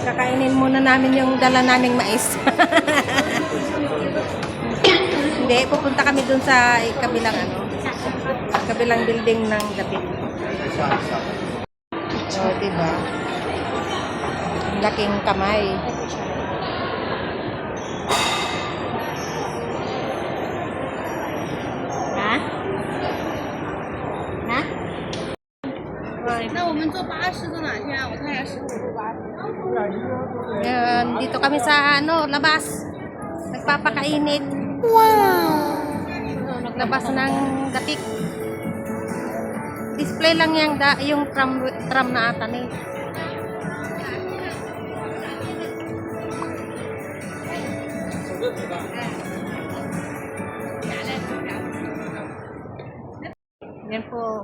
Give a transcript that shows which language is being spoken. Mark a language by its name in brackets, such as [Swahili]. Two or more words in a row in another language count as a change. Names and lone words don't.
[Filipino] Kakainin muna namin yung dala naming mais. Hindi, pupunta kami dun sa kabilang kabilang building ng Dapit. Oh, diba? Ang laking kamay. Ha? Ha? [Chinese] 那我们坐巴士到哪去啊？我看一下15路巴士。 [Filipino] Yan, dito kami sa labas. Nagpapakainit. Wow! Naglabas ng Dapit. Display lang yung tram na ata ni. Yan po.